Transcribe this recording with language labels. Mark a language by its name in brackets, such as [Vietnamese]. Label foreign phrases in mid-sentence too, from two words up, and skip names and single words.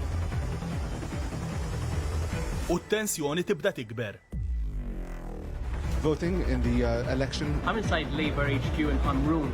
[Maltese] U t-tensjoni tibda tikber. [English] voting in the election. I'm inside Labour HQ in Hamrun.